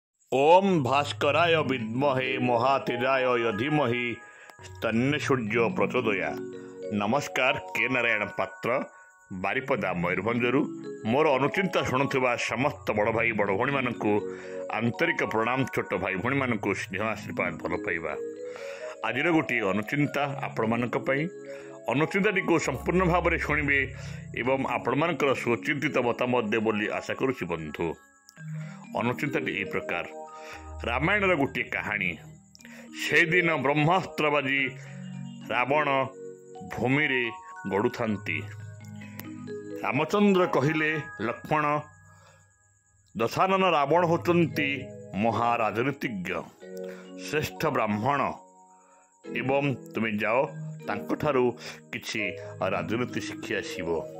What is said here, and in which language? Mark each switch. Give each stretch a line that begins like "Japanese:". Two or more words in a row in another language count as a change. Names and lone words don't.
Sanskrit: ओम भास्कराय विद्महे महातेजाय धीमहि तन्ने सूर्य प्रचोदया।
Odia: ନମସ୍କାର, କେ ନାରାୟଣ ପାତ୍ର ବାରିପଦା ମୟୂରଭଞ୍ଜରୁ ମୋର ଅନୁଚିନ୍ତା ଶୁଣୁଥିବା ସମସ୍ତ ବଡ଼ ଭାଇ ବଡ଼ ଭଉଣୀ ମାନଙ୍କୁ ଆନ୍ତରିକ ପ୍ରଣାମ। ଛୋଟ ଭାଇ ଭଉଣୀ ମାନଙ୍କୁ ସ୍ନେହ ଆଶୀର୍ବାଦ ଭଲ ପାଇବା। ଆଜି ଗୋଟେ ଅନୁଚିନ୍ତା ଆପଣ ମାନଙ୍କ ପାଇଁ ଅନୁଚିନ୍ତାଟି କୁ ସମ୍ପୂର୍ଣ୍ଣ ଭାବ ରେ ଶୁଣିବେ ଏବଂ ଆପଣ ମାନଙ୍କର ସୁଚିନ୍ତିତ ମତାମତ ଦେବେ ବୋଲି ଆଶା କରୁଛି। ବନ୍ଧୁ, ଅନୁଚିନ୍ତାଟି ଏ ପ୍ରକାର ରାମାୟଣ ଗୋଟେ କାହାଣୀ। ସେ ଦିନ ବ୍ରହ୍ମାସ୍ତ୍ର ବାଜି ରାବଣ ଭୂମି ରେ ଗଡ଼ୁଥାନ୍ତି। ରାମଚନ୍ଦ୍ର କହିଲେ ଲକ୍ଷ୍ମଣ ଦଶାନନ ରାବଣ ହେଉଛନ୍ତି ମହାରାଜନୀତିଜ୍ଞ ଶ୍ରେଷ୍ଠ ବ୍ରାହ୍ମଣ ଏବଂ ତୁମେ ଯାଅ ତାଙ୍କଠାରୁ କିଛି ରାଜନୀତି ଶିଖି ଆସିବ।